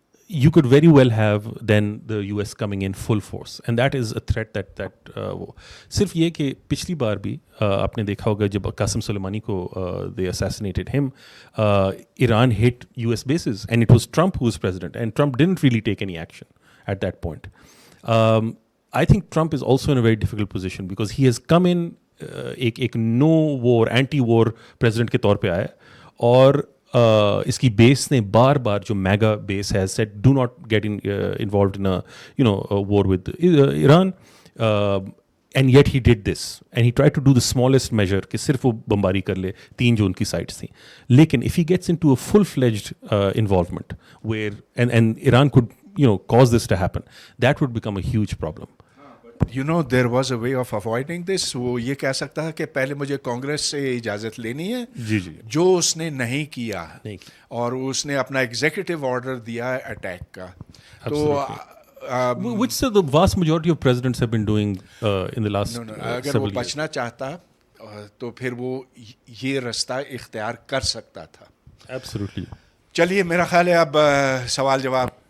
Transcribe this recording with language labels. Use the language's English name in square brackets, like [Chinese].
[English] You could very well have then the US coming in full force and that is a threat that [Urdu] وہ صرف یہ کہ پچھلی بار بھی آپ نے دیکھا ہوگا جب قاسم سلیمانی کو [English] they assassinated him, Iran hit US bases and it was Trump who was president and Trump didn't really take any action at that point. I think Trump is also in a very difficult position because he has come in ایک no war anti war president [Urdu] کے طور پہ آیا, اور اس کی بیس نے بار بار جو [English] میگا بیس ہے said do not get involved in war with Iran, and yet he did this and he tried to do the smallest measure [Urdu] کہ صرف وہ بمباری کر لے 3 جو ان کی سائٹس تھیں. لیکن [English] If he gets into a full fledged involvement where and Iran could cause this to happen, that would become a huge problem. There was a way of avoiding this. [Urdu] وہ یہ کہہ سکتا ہے کہ پہلے مجھے کانگریس سے اجازت لینی ہے, جی جو اس نے نہیں کیا, اور اس نے اپنا ایگزیکٹو آرڈر دیا ہے اٹیک کا. تو [English] which the vast majority of presidents have been doing in the last [Urdu] اگر وہ بچنا چاہتا تو پھر وہ یہ رستہ اختیار کر سکتا تھا. [English] Absolutely. [Urdu] چلیے میرا خیال ہے اب سوال جواب.